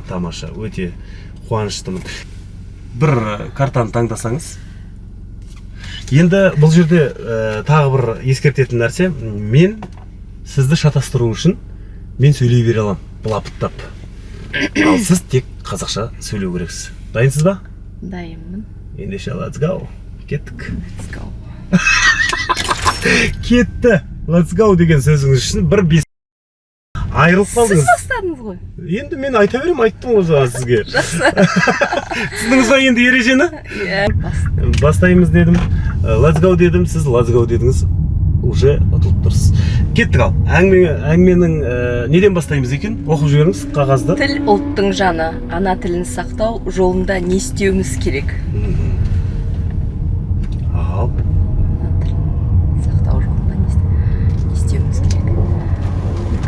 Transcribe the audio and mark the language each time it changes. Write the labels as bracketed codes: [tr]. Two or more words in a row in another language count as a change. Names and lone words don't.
[kk] Тамаша, өте қуаныштымын. Бір картаны таңдасаңыз. Енді бұл жерде тағы бір ескертетін нәрсе, мен сізді шатастыру үшін мен сөйлей бере аламын, былапыттап. Ал сіз тек қазақша сөйлеу керексіз. Дайынсыз ба? Дайынмын. Ендеше [en] let's go. [kk] Кеттік. [en] Let's go. [kk] Кетті. [en] Let's go [kk] деген сөзіңіз үшін бір бес айырылып қалдыңыз. Сіз бастадыңыз ғой. Енді мен айта берем, айттым ғой жаңа сізге. Жақсы. Түсіндіңіз ба енді ережені? Бастаймыз дедім. [en] Let's go [kk] дедім, сіз [en] let's go [kk] дедіңіз. Уже ұтылып тұрсыз. Кеттік ал. Әңгіменің неден бастаймыз екен? Оқып жіберіңіз қағазды. Тіл ұлттың жаны, ана тілін сақтау жолында не істеуіміз керек? Ал. Ана тілін сақтау жолында не істеуіміз керек?